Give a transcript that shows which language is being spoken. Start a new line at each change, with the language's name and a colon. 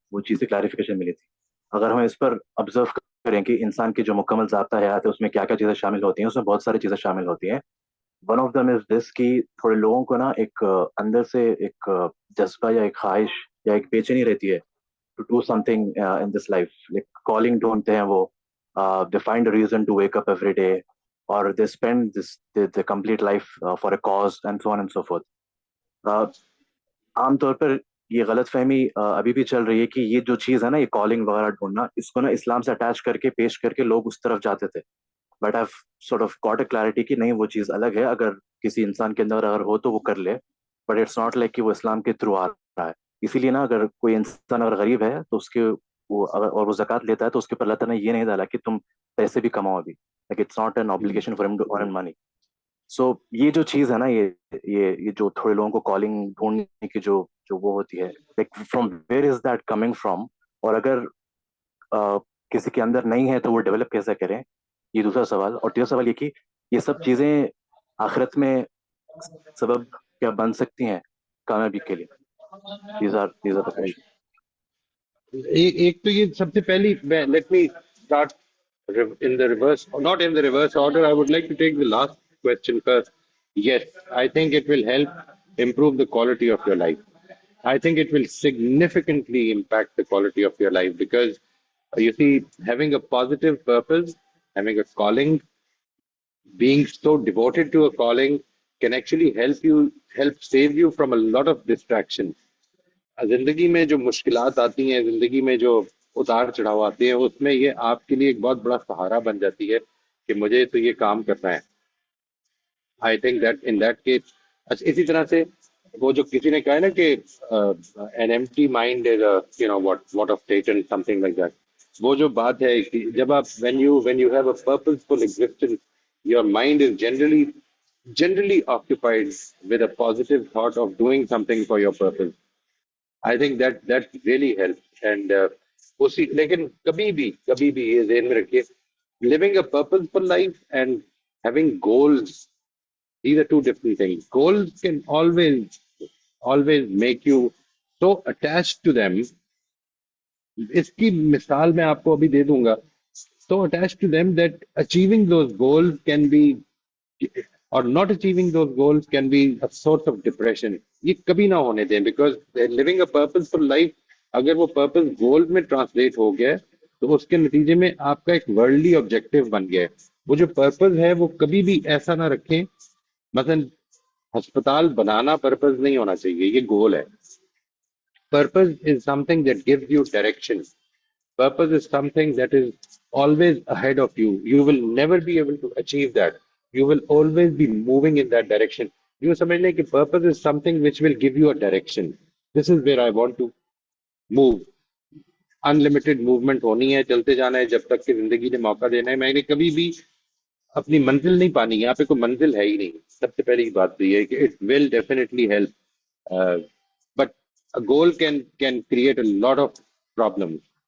Hindi: वो चीज़ की क्लैरिफिकेशन मिली थी। अगर हम इस पर ऑब्जर्व करें कि इंसान की जो मुकम्मल ज़ाब्ता हयात है उसमें क्या क्या चीज़ें शामिल होती हैं, उसमें बहुत सारी चीज़ें शामिल होती हैं।
English: one of them is this
Hindi: कि थोड़े लोगों को ना एक अंदर से एक जज्बा या एक ख्वाहिश या एक बेचैनी रहती है
English: to do something in this life. Like calling
Hindi: ढूंढते हैं वो,
English: they find a reason to wake up every day, or they spend the complete life for a cause and so on and so forth.
Hindi: Uh, आमतौर पर ये गलत फहमी अभी भी चल रही है कि ये जो चीज़ है ना, ये कॉलिंग वगैरह ढूंढना, इसको ना इस्लाम से अटैच करके पेश करके लोग उस तरफ जाते थे।
English: but I sort of got a clarity
Hindi: कि नहीं, वो चीज़ अलग है। अगर किसी इंसान के अंदर अगर हो तो वो कर ले,
English: but it's not like
Hindi: कि वो इस्लाम के थ्रू आ रहा है। इसीलिए ना, अगर कोई इंसान अगर गरीब है तो उसके वो अगर और वो ज़कात लेता है तो उसके ऊपर अल्लाह ताला ने ये नहीं डाला कि तुम पैसे भी कमाओ अभी।
English: Like it's not an obligation for him to earn money.
Hindi: सो ये जो चीज़ है ना, ये जो थोड़े लोगों को कॉलिंग ढूंढने की जो जो वो होती है,
English: Like from where is that coming from?
Hindi: और अगर किसी के अंदर नहीं है तो वो डेवलप कैसे करें? ये दूसरा सवाल। और तीसरा सवाल ये कि ये सब चीजें आखिरत में सबब क्या बन सकती हैं कामयाबी के लिए?
English: these are the questions.
Hindi: एक तो ये सबसे पहली,
English: Let me start in the reverse, or not in the reverse order. I would like to take the last question first. Yes, I think it will help improve the quality of your life. I think it will significantly impact the quality of your life because you see, having a positive purpose, having a calling, being so devoted to a calling can actually help save you from a lot of distractions.
Hindi: जिंदगी में जो मुश्किलात आती हैं, जिंदगी में जो उतार चढ़ाव आते हैं, उसमें ये आपके लिए एक बहुत बड़ा सहारा बन जाती है कि मुझे तो ये काम करना है।
English: I think that in that case,
Hindi: अच्छा इसी तरह से वो जो किसी ने कहा है ना कि
English: An empty mind is what of titan something like that.
Hindi: वो जो बात है कि जब आप
English: when you have a purposeful existence, your mind is generally occupied with a positive thought of doing something for your purpose. I think that really help and उसी,
Hindi: लेकिन कभी भी ये ध्यान में रखिए,
English: Living a purposeful life and having goals, these are two different things. Goals can always make you so attached to them.
Hindi: इसकी मिसाल मैं आपको अभी दे दूंगा।
English: So attached to them that achieving those goals can be, or not achieving those goals can be a source of depression.
Hindi: ये कभी ना होने दें,
English: because living a purposeful life,
Hindi: अगर वो पर्पस गोल में ट्रांसलेट हो गया है, तो उसके नतीजे में आपका एक वर्ल्डली ऑब्जेक्टिव बन गया है। वो जो पर्पस है वो कभी भी ऐसा ना रखें, मसलन अस्पताल बनाना पर्पस नहीं होना चाहिए, ये गोल है।
English: Purpose is something that gives you direction. Purpose is something that is always ahead of you. You will never be able to achieve that. You will always be moving in that direction. You
Hindi: समझ लें कि
English: purpose is something which will give you a direction. This is where I want to move.
Hindi: Unlimited movement होनी है, चलते जाना है जब तक कि जिंदगी ने मौका देना है। मैंने कभी भी अपनी मंजिल नहीं पानी है, यहाँ पे कोई मंजिल है ही नहीं। सबसे पहली बात तो ये है कि
English: It will definitely help, but a goal can create a lot of problems.